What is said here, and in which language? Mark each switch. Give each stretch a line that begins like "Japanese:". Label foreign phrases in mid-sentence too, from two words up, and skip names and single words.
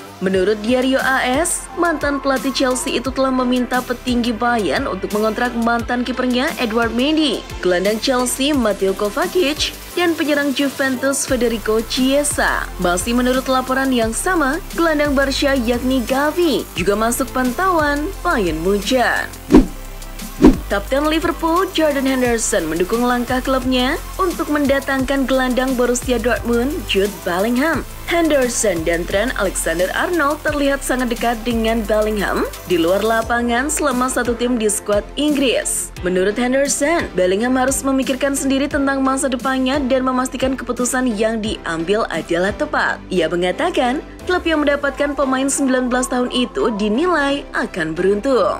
Indonesian: Menurut Diario AS, mantan pelatih Chelsea itu telah meminta petinggi Bayern untuk mengontrak mantan kipernya Edouard Mendy, gelandang Chelsea Mateo Kovacic, dan penyerang Juventus Federico Chiesa. Masih menurut laporan yang sama, gelandang Barca yakni Gavi juga masuk pantauan Bayern Munchen. Kapten Liverpool Jordan Henderson mendukung langkah klubnya untuk mendatangkan gelandang Borussia Dortmund Jude Bellingham. Henderson dan Trent Alexander-Arnold terlihat sangat dekat dengan Bellingham di luar lapangan selama satu tim di skuad Inggris. Menurut Henderson, Bellingham harus memikirkan sendiri tentang masa depannya dan memastikan keputusan yang diambil adalah tepat. Ia mengatakan, klub yang mendapatkan pemain 19 tahun itu dinilai akan beruntung.